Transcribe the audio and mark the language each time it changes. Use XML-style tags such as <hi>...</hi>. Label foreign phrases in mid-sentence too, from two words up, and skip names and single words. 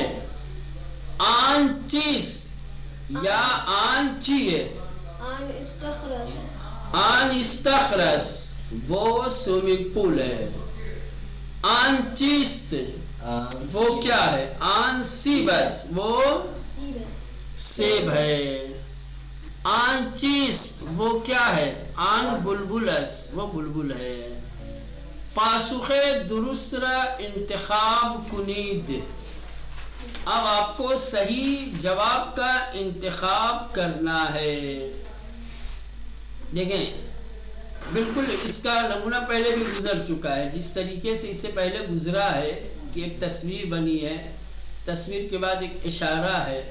<fa>آن چیز یا آن چیئے، آن استخرس</fa> <ur>وہ سوئمنگ پول ہے.</ur> <fa>آن چیست</fa> <ur>وہ کیا ہے،</ur> <fa>آن سیبس</fa> <ur>وہ سیب ہے.</ur> <fa>آن چیست</fa> <ur>وہ کیا ہے،</ur> <fa>آن بلبلس</fa> <ur>وہ بلبل ہے.</ur> <fa>پاسخ درست را انتخاب کنید.</fa> <ur>اب آپ کو صحیح جواب کا انتخاب کرنا ہے. دیکھیں بالکل اس کا نمونہ پہلے بھی گزر چکا ہے. جس طریقے سے اس سے پہلے گزرا ہے کہ ایک تصویر بنی ہے، تصویر کے بعد ایک اشارہ ہے.</ur>